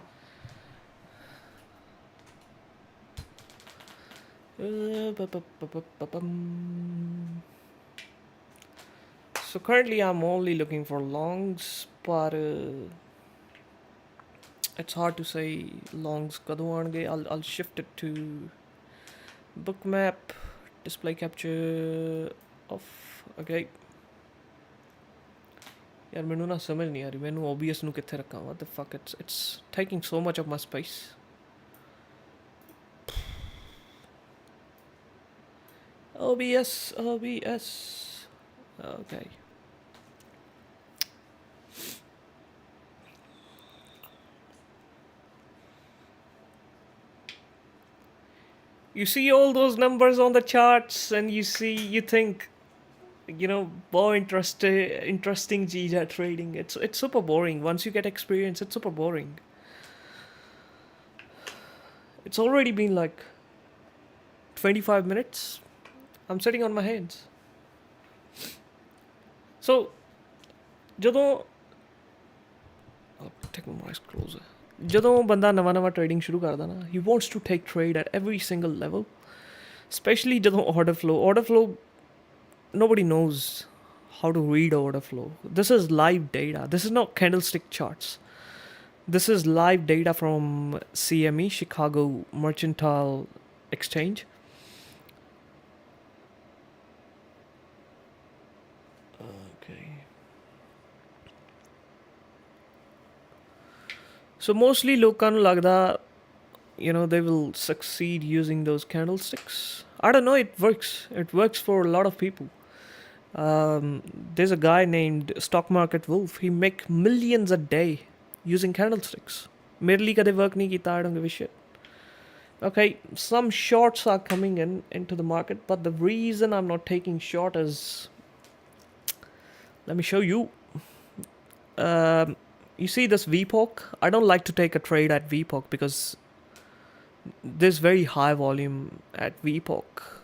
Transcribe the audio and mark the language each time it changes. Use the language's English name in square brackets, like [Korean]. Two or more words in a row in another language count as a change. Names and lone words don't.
[English] So currently I'm only looking for longs, but it's hard to say longs [Punjabi] ਕਦੋ ਆਂਗੇ. [English] I'll shift it to bookmap, display capture off. [Punjabi] Okay. ਯਾਰ ਮੈਨੂੰ ਨਾ ਸਮਝ ਨਹੀਂ ਆ ਰਹੀ ਮੈਨੂੰ OBS ਨੂੰ ਕਿੱਥੇ ਰੱਖਾ [English] what the fuck it's taking so much of my space. OBS okay. You see all those numbers on the charts and you think more interesting [Hindi] चीज है [English] trading. It's super boring. Once you get experience, it's super boring. It's already been like 25 minutes. I'm sitting on my hands. So ਜਦੋਂ I'll take my eyes closer. [Punjabi] ਜਦੋਂ ਬੰਦਾ ਨਵਾਂ ਟ੍ਰੇਡਿੰਗ ਸ਼ੁਰੂ ਕਰਦਾ ਨਾ [English] he wants to take trade at every single level, especially ਜਦੋਂ order flow nobody knows how to read order flow. This is live data. This is not candlestick charts. This is live data from CME, Chicago Mercantile Exchange. Okay. So mostly [Punjabi] ਲੋਕਾਂ ਨੂੰ ਲੱਗਦਾ [English] they will succeed using those candlesticks. I don't know, it works for a lot of people. There's a guy named Stock Market Wolf. He make millions a day using candlesticks. [Punjabi] ਮੇਰੇ ਲਿਏ ਕਦੇ work ਨਹੀਂ ਕੀਤਾ. [English] I don't give a shit. Okay, some shorts are coming into the market, but the reason I'm not taking short is, let me show you. You see this VPOC? I don't like to take a trade at VPOC because there's very high volume at VPOC.